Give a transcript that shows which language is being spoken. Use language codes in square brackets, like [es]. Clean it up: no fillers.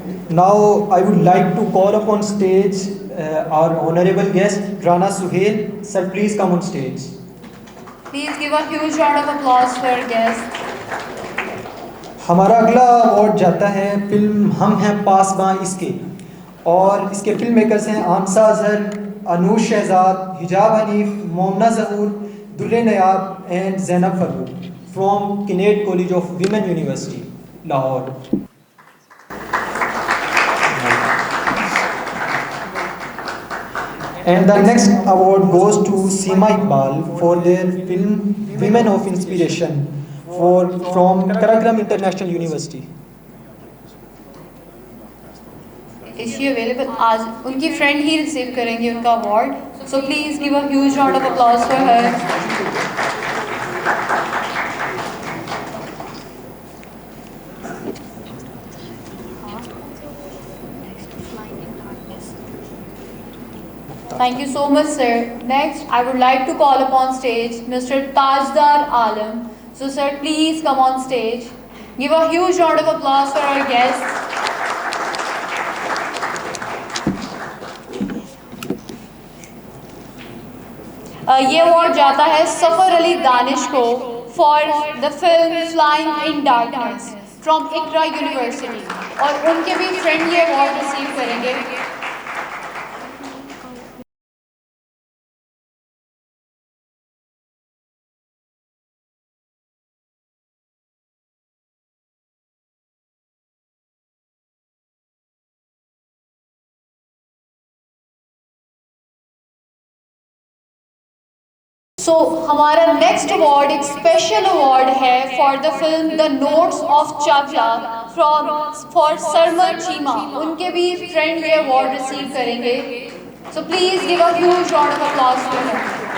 [en] Now I would like to call upon stage our honorable guest Rana Suhail. Sir, please come on stage. Please give a huge round of applause for our guest. [ur] ہمارا اگلا award جاتا ہے film ہم ہیں پاسباں اس کے، اور اس کے film makers ہیں آمسہ اظہر، انوش شہزاد، حجاب حنیف، مومنہ ظہور، در نیاب and Zainab Farrukh from کنیڈ college of women university Lahore. [en] And the next award goes to Seema Iqbal for their film Women of Inspiration from Karagram International University. Is she available? [ur] آج ان کی friend ہی receive کریں گے ان کا award. [en] So please give a huge round of applause for her. Thank you so much, sir. Next, I would like to call upon stage Mr. Tajdar Alam. So, sir, please come on stage. Give a huge round of applause for our guests. [ur] یہ award جاتا ہے سفر علی دانش کو [en] for the film Flying in Darkness from Iqra University. [ur] اور ان کے بھی friend یہ award receive کریں گے. So ہمارا نیکسٹ award ایک اسپیشل award ہے [en] For the film the notice of چاکلا for سرمر چیما. [ur] ان کے بھی فرینڈ یہ award ریسیو کریں گے. [en] So please give a huge round of applause for them.